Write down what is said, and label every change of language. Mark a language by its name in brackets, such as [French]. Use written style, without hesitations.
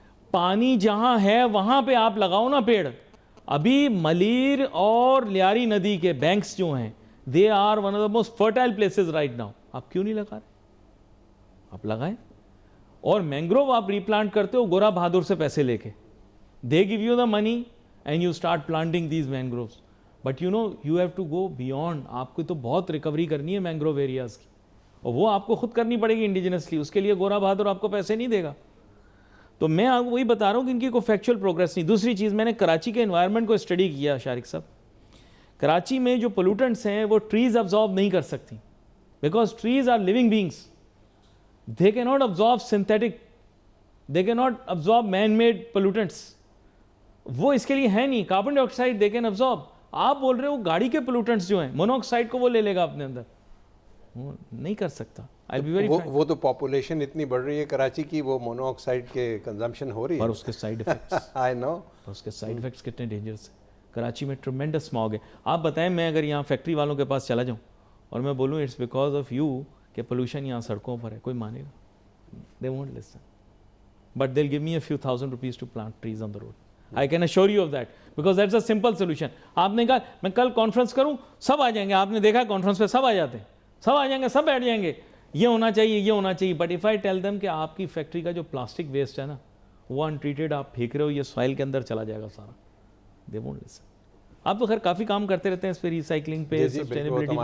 [Urdu] پانی جہاں ہے وہاں پہ آپ لگاؤ نا پیڑ. ابھی ملیر اور لیاری ندی کے بینکس جو ہیں [English] They are one of the most fertile places right now. [Urdu] آپ کیوں نہیں لگا رہے؟ آپ لگائیں. اور مینگروو آپ ری پلانٹ کرتے ہو گورا بہادر سے پیسے لے کے. [English] They gave you the money and you start planting these mangroves. But you know you have to go beyond. [Urdu] آپ کو تو بہت ریکوری کرنی ہے مینگروو ایریاز کی, اور وہ آپ کو خود کرنی پڑے گی انڈیجنسلی. اس کے لیے گورا بہادر آپ کو پیسے نہیں دے گا. تو میں آپ کو وہی بتا رہا ہوں کہ ان کی کوئی فیکچوئل پروگریس نہیں. دوسری چیز, میں نے کراچی کے انوائرمنٹ کو اسٹڈی کیا شارق صاحب. کراچی میں جو پولوٹنٹس ہیں وہ ٹریز ابزارب نہیں کر سکتی, [English] Because trees are living beings. They can not absorb synthetic, they can not absorb man made pollutants. [Urdu] وہ اس کے لیے ہے نہیں. [English] Carbon dioxide they can absorb. [Urdu] آپ بول رہے ہو گاڑی کے پولوٹنٹس جو ہیں مونو آکسائڈ کو وہ لے لے گا اپنے اندر, وہ نہیں کر سکتا. وہ تو پاپولیشن اتنی بڑھ رہی ہے کراچی کی, وہ مونو آکسائڈ کے کنزمپشن ہو رہی ہے. اور اس کے سائیڈ افیکٹس [English] I know, [Urdu] اس کے سائیڈ افیکٹس کتنے ڈینجرس ہیں. کراچی میں ٹرمینڈس اسماگ ہے. آپ بتائیں میں اگر یہاں فیکٹری والوں کے پاس چلا جاؤں اور میں بولوں [English] it's because of you [Urdu] کہ پولوشن یہاں سڑکوں پر ہے, کوئی مانے گا؟ [English] They won't listen. But they will give me a few thousand rupees to plant trees on the road. I can assure you of that because that's a simple solution. [Urdu] آپ نے کہا میں کل کانفرنس کروں, سب آ جائیں گے. آپ نے دیکھا کانفرنس پہ سب آ جاتے ہیں, سب آ جائیں گے, سب بیٹھ جائیں گے, یہ ہونا چاہیے, یہ ہونا چاہیے. [English] but if I tell them [Urdu] کہ آپ کی فیکٹری کا جو پلاسٹک ویسٹ ہے نا وہ انٹریٹڈ آپ پھینک رہے ہو, یہ سوائل کے اندر چلا جائے گا سارا, [English] they won't listen. [Urdu] آپ تو خیر کافی کام کرتے رہتے ہیں اس پہ, ریسائکلنگ پہ, سسٹینیبلٹی,